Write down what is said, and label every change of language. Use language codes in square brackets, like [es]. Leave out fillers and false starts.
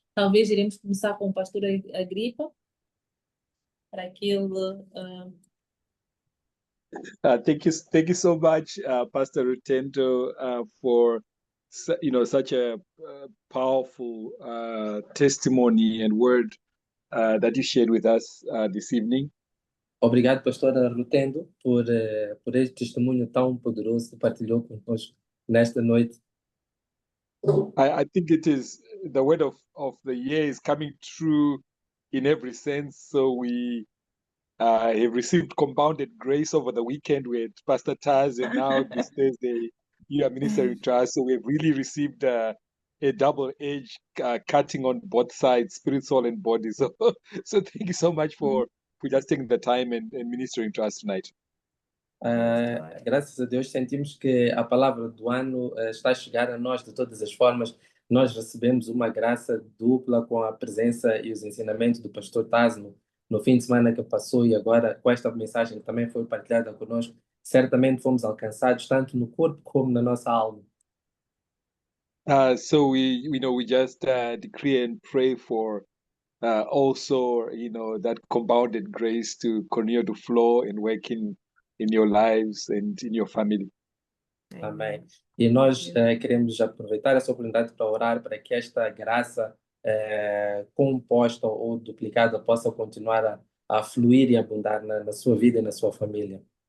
[pt] Talvez iremos começar com o pastor Agripa, para que ele... [en] Thank you so much, Pastor Rutendo, for such a powerful testimony and word that you shared with us this evening. [pt] Obrigado, pastora Rutendo, por este testemunho tão poderoso que partilhou conosco nesta noite. [en] I think it is the word of the year is coming true in every sense. So we have received compounded grace over the weekend with Pastor Taz, and now this Thursday you are ministering to us. So we've really received a double-edged cutting on both sides, spirit, soul, and body. So thank you so much for just taking the time and ministering to us tonight. [pt] Graças a Deus sentimos que a palavra do ano está a chegar a nós de todas as formas. Nós recebemos uma graça dupla com a presença e os ensinamentos do pastor Tasno no fim de semana que passou, e agora com esta mensagem que também foi partilhada conosco. Certamente fomos alcançados tanto no corpo como na nossa alma. [en] So we just decree and pray for also that compounded grace to continue to flow and work in your lives and in your family. [pt] Amém. E nós queremos aproveitar essa oportunidade para orar para que esta graça composta ou duplicada possa continuar a fluir e abundar na sua vida e na sua família.